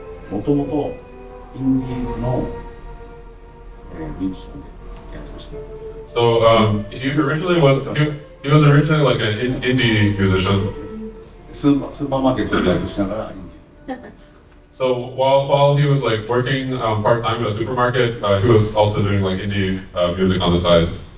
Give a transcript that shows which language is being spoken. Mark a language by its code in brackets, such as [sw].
[ja] もともとインディーズのミュージシャンでやってました。 [en] So he was originally like an indie musician. [ja] スーパーマーケットでバイトしながらインディーズ。 [en] So while he was like working part-time at a supermarket, he was also doing like indie music on the side.